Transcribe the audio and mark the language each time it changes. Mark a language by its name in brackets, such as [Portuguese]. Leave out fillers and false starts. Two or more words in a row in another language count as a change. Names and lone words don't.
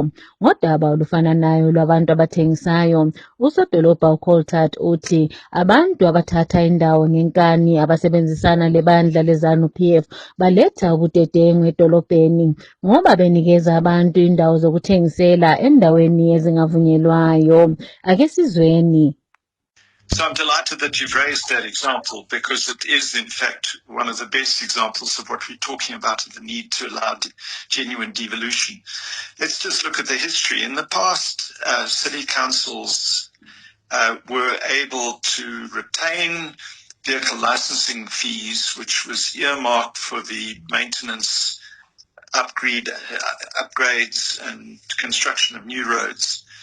[North Ndebele] Ngodaba olufananayo lwabantu abathengisayo, usodolobha uCoulthard uthi abantu abathatha indawo ngenkani abasebenzisana lebandla leZANU-PF baletha ubudedengu edolobheni ngoba benikeza abantu indawo zokuthengisela endaweni ezingavunyelwayo. Ake sizweni. [English] So I'm delighted that you've raised that example because it is, in fact, one of the best examples of what we're talking about, the need to allow genuine devolution. Let's just look at the history. In the past, city councils were able to retain vehicle licensing fees, which was earmarked for the maintenance, upgrades and construction of new roads.